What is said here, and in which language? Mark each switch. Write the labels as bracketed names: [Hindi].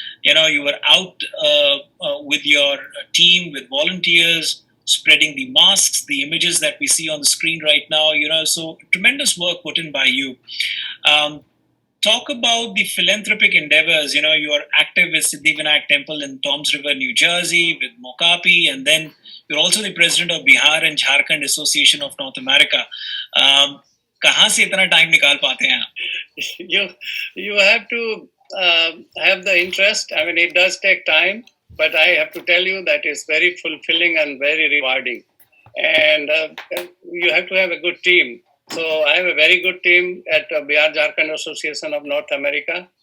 [English] You were out with your team, with volunteers, spreading the masks, the images that we see on the screen right now. So tremendous work put in by you. Talk about the philanthropic endeavors. You are active with Siddhivinayak Temple in Toms River, New Jersey, with Mokapi, and then you're also the president of Bihar and Jharkhand Association of North America. [Hindi] कहाँ से इतना time निकाल पाते हैं आप? [English] You have to have the interest. I mean, it does take time, but I have to tell you that it's very fulfilling and very rewarding. And you have to have a good team. So I have a very good team at Bihar Jharkhand Association of North America.